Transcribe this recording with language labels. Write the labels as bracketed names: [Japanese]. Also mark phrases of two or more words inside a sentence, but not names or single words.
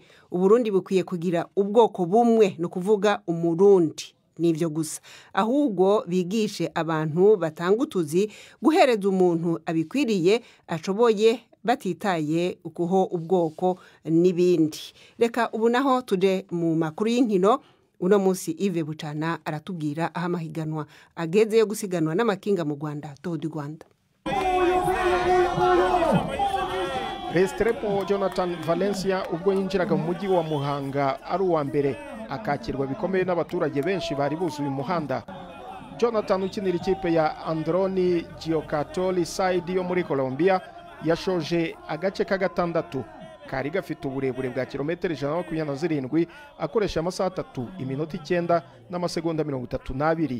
[Rundi] Uburundi bukwiye kugira ubwoko bumwe, no kuvuga umurundi nivyo gusa, ahubwo bigishe abantu batanga utuzi guhereza umuntu abikwiriye ashoboye batitaye ukuho ubwoko n'ibindi. Reka ubu naho tuje mu makuru y'inkino. Uno munsi Yves Bucana aratubwira aho amahiganwa ageze yo gusiganwa n'amakinga mu Rwanda, Tour du Rwanda. [Kinyarwanda] Restrepo Jonathan Valencia ubwo yinjiraga mu mujyi wa Muhanga ari uwa mbere, akakirwa bikomeye n'abaturage benshi bari buzuye umuhanda. Jonathan ukinira ikipe ya Androni Giocattoli Side yo muri Colombia yashoje agace ka gatandatu kari gafite uburebure bwa kilometero 127 akoresha amasaha 3 iminota 9 n'amasegonda 32.